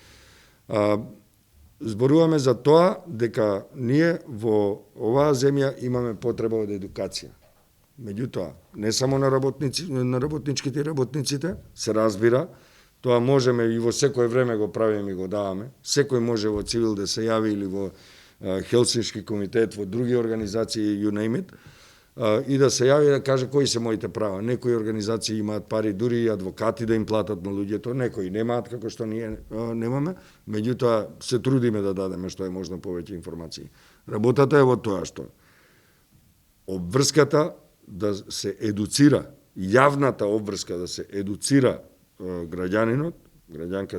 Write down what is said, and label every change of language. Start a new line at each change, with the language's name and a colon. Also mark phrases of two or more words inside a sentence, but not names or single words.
Macedonian: Зборуваме за тоа дека ние во оваа земја имаме потреба од едукација. Меѓутоа, не само на работничките и работниците, се разбира, тоа можеме и во секое време го правиме и го даваме. Секој може во цивил да се јави или во Хелсиншки комитет, во други организации,
English: you name it,
Macedonian: и да се јави да каже кои се моите права. Некои организации имаат пари, дури и адвокати да им платат на луѓето, некои немаат, како што ние немаме, меѓутоа се трудиме да дадеме што е можно повеќе информации. Работата е во тоа што обврската да се едуцира, јавната обврска да се едуцира граѓанинот, граѓанката